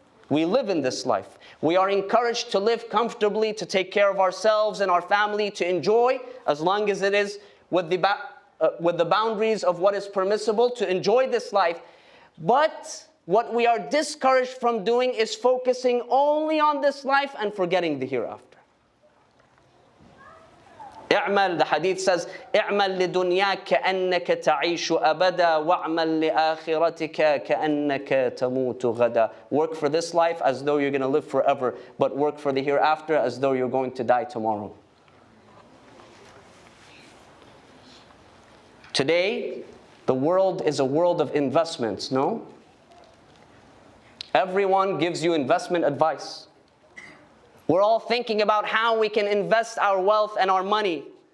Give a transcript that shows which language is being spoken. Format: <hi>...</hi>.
<en>We live in this life. We are encouraged to live comfortably, to take care of ourselves and our family, to enjoy, as long as it is with the boundaries of what is permissible, to enjoy this life. But what we are discouraged from doing is focusing only on this life and forgetting the hereafter.</en> <ar>اعمل,</ar> <en>the hadith says,</en> <ar>اعمل لدنياك كأنك تعيش أبدا واعمل لآخرتك كأنك تموت غدا.</ar> <en>Work for this life as though you're going to live forever, but work for the hereafter as though you're going to die tomorrow. Today, the world is a world of investments, no? Everyone gives you investment advice. We're all thinking about how we can invest our wealth and our money.</en>